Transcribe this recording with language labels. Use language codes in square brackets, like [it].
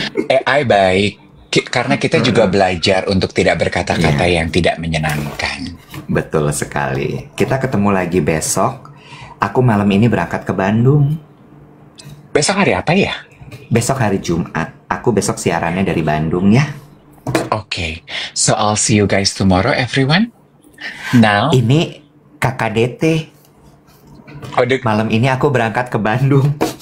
[id] AI baik, karena kita juga belajar untuk tidak berkata-kata yang tidak menyenangkan. Betul sekali. Kita ketemu lagi besok. Aku malam ini berangkat ke Bandung. Besok hari apa ya? Besok hari Jumat. Aku besok siarannya dari Bandung ya. [en] Okay, so I'll see you guys tomorrow, everyone. Now, [id] Ini KKDT. Malam ini aku berangkat ke Bandung.